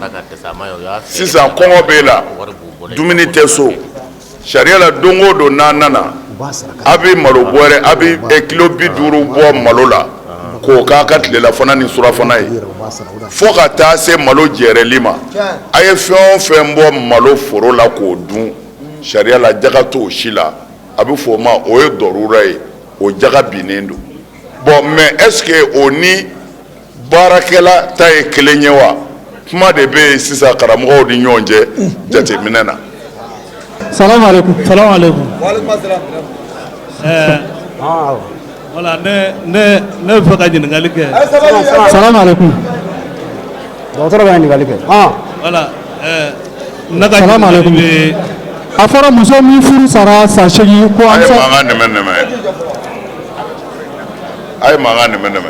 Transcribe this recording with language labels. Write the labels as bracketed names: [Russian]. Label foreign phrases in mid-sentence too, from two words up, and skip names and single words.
[Bambara] sisan kɔngɔ b'e la dumuni tɛ so sariya la don o don n'a nana a bɛ malo bɔrɛ a bɛ kilo 50 bɔ malo la k'o k'a ka tilelafana ni surafana ye fo ka taa se malo jɛrɛli ma a ye fɛn o fɛn bɔ malo foro la k'o dun sariya la jaga t'o si la a bɛ fɔ o ma o ye dɔrura ye o jaga binnen don bon [French] mais est ce que [Bambara] o ni baarakɛla ta ye kelen ye wa kuma de bɛ yen sisan karamɔgɔw ni ɲɔgɔn cɛ jateminɛ na. [Arabic] سلام عليكم. سلام عليكم. وعليكم السلام. [Bambara] Voilà, ne bɛ fɛ ka ɲininkali kɛ. [Arabic] سلام عليكم. [Bambara] dɔgɔtɔrɔ bɛ ɲininkali kɛ. Voilà, ne ka ɲininkali bɛ. A fɔra muso min furu sara san 8 ko an a ye mankan nɛmɛ a ye mankan nɛmɛ.